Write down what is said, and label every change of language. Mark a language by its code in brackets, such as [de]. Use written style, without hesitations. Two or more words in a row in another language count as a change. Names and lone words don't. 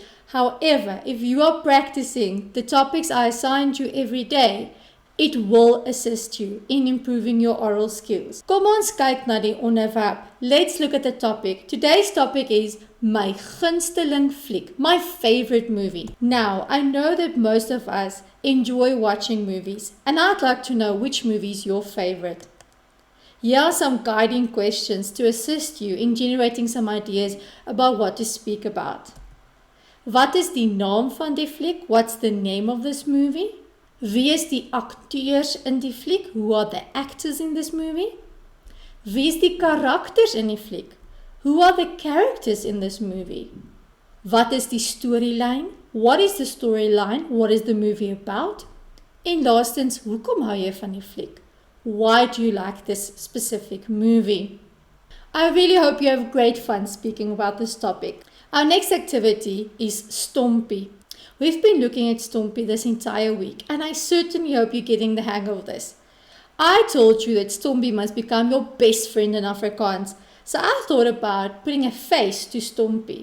[en] However, if you are practicing the topics I assigned you every day, it will assist you in improving your oral skills. [af] Kom ons kyk na die onderwerp. [en] Let's look at the topic. Today's topic is [af] my gunsteling fliek, [en] my favorite movie. Now, I know that most of us enjoy watching movies, and I'd like to know which movie is your favorite. Here are some guiding questions to assist you in generating some ideas about what to speak about. [af] Wat is die naam van die fliek? [en] What's the name of this movie? [af] Wie is die akteurs in die fliek? [en] Who are the actors in this movie? [af] Wie is die karakters in die fliek? [en] Who are the characters in this movie? [af] Wat is die storyline? [en] What is the storyline? What is the movie about? [af] En laastens, hoekom hou jy van die fliek? [en] Why do you like this specific movie? I really hope you have great fun speaking about this topic. Our next activity is Stompie. We've been looking at Stompie this entire week, and I certainly hope you're getting the hang of this. I told you that Stompie must become your best friend in Afrikaans, so I thought about putting a face to Stompie.